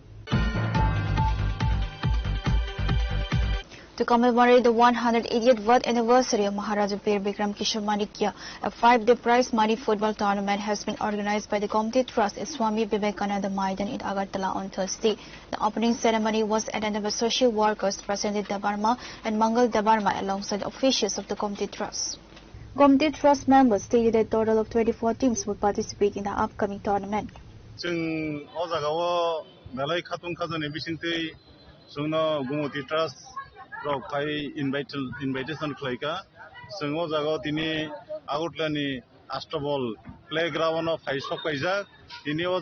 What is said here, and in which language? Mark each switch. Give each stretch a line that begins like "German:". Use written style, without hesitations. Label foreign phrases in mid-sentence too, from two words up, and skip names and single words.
English: To commemorate the 180th birth anniversary of Maharaja Bir Bikram Kishore Manikya, a 5-day prize money football tournament has been organized by the Comity Trust at Swami Vivekananda Maidan in Agartala on Thursday. The opening ceremony was attended by social workers Prasenjit Debarma and Mangal Debarma alongside officials of the Comity Trust. Comity Trust members stated a total of 24 teams will participate in the upcoming tournament.
Kok Borok: जों ओ जागाव मेलाय खातुन खाजने बिसिंतै जोंनो गुमति ट्रास्ट रखाय इनभाइटेशन खलायका जों ओ जागाव दिनै आगरतलानि आस्ट्रबल प्लेग्राउन्डआव फाइसक कायजाक दिनै ओ